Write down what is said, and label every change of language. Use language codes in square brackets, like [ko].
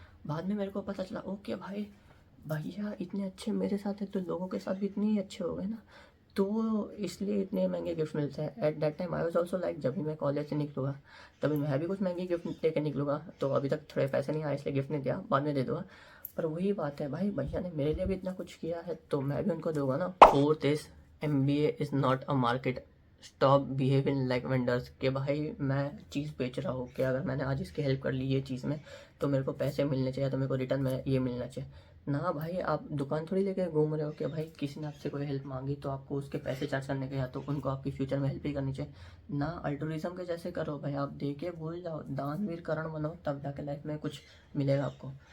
[hi] बाद में मेरे को पता चला ओके भाई भैया इतने अच्छे मेरे साथ है तो लोगों के साथ भी इतने ही अच्छे हो गए ना, तो इसलिए इतने महंगे गिफ्ट मिलते हैं। [en] at that time I was also like, [hi] जब भी मैं कॉलेज से निकलूँगा तभी मैं भी कुछ महंगी गिफ्ट लेके निकलूँगा। तो अभी तक थोड़े पैसे नहीं आए इसलिए गिफ्ट नहीं दिया, बाद में दे दूँगा। पर वही बात है भाई, भैया ने मेरे लिए भी इतना कुछ किया है तो मैं भी उनको दूंगा ना। Fourth is [en] MBA is not a market, stop behaving like vendors. [hi] कि भाई मैं चीज़ बेच रहा हूँ कि अगर मैंने आज इसकी हेल्प कर ली ये चीज़ में तो मेरे को पैसे मिलने चाहिए, तो मेरे को रिटर्न में ये मिलना चाहिए ना। भाई आप दुकान थोड़ी लेके घूम रहे हो कि भाई किसी ने आपसे कोई हेल्प मांगी तो आपको उसके पैसे चार्ज करने के, या तो उनको आपकी फ्यूचर में हेल्प ही करनी चाहिए ना। अल्टुरिज्म के जैसे करो भाई, आप दे के भूल जाओ, दानवीर करण बनो, तब जाके लाइफ में कुछ मिलेगा आपको।